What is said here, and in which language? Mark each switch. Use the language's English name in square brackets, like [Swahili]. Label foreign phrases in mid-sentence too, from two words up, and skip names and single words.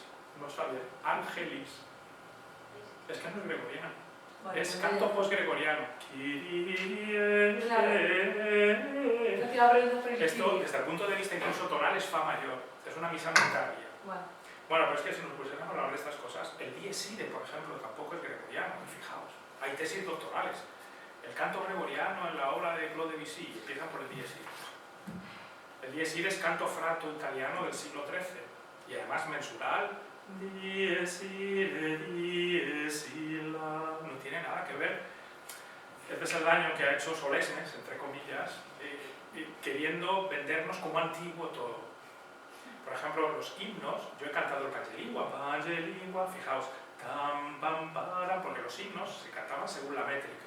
[Spanish] No sabía. Ángelis. Es que no es gregoriano. Vale, es canto post-gregoriano. Claro. Esto, desde el punto de vista incluso tonal, es fa mayor. Es una misa muy tardía. Bueno, pero es que si nos pusiéramos a hablar de estas cosas, el dies irae, por ejemplo, tampoco es gregoriano, fijaos. Hay tesis doctorales. El canto gregoriano en la obra de Claude Debussy empieza por el dies irae. El dies irae es canto frato italiano del siglo XIII y además mensural. [Latin] Dies irae, dies illa. [Spanish] No tiene nada que ver. Este es el daño que ha hecho Solesmes, entre comillas, queriendo vendernos como antiguo todo. Por ejemplo, los himnos, yo he cantado el Pangelingua, fijaos, tam, pam, para, porque los himnos se cantaban según la métrica.